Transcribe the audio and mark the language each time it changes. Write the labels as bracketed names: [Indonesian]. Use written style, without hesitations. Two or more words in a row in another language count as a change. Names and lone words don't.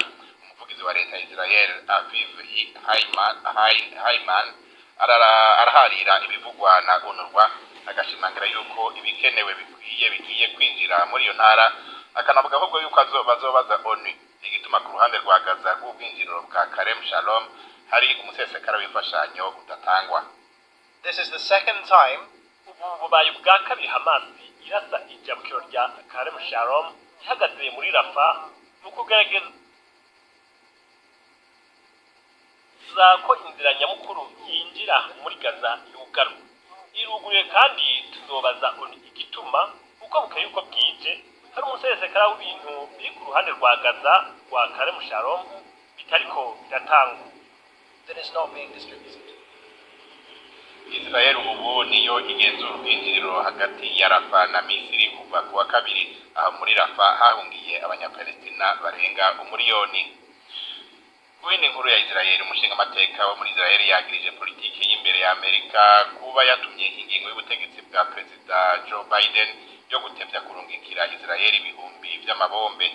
[Rundi] Umuvugizi wa leta ya Israel Aviv Haiman araharira ibivugwa na UNRWA agashimangira yuko ibikenewe bigiye kwinjira muri iyo ntara, akanavuga ahubwo yuko bazobaza ONU igituma ku ruhande rwa Gaza rw'ubwinjiriro bwa Karem Shalom hari umusesekara w'imfashanyo udatangwa. [English] This is the second time [Rundi] ububaye bwa kabiri Hamas irasa ijabukiro rya Karem Shalom ihagaze muri Rafa mu kugerageza ko inzira nyamukuru yinjira muri Gaza yugarwa. Iruguye kandi tuzobaza ONU igituma uko bukeye uko bwije hari umusesekara w'ibintu biri ku ruhande rwa Gaza rwa Karem Shalom bitariko biratangwa. [English] That is not being distributed. [Rundi] Israel ubu niyo igenzura ubwinjiriro hagati ya Rafa na Misiri kuva kuwa kabiri, aho muri Rafa hahungiye abanyapalestina barenga 1 miliyoni. Wini nkuru ya Israel umushinga amateka wo muri Israel yagirije politiki y'imbere ya Amerika kuba yatumye ingingo y'ubutegetsi bwa Perezida Joe Biden yo gutevya kurungikira Israel ibihumbi vy'amabombe.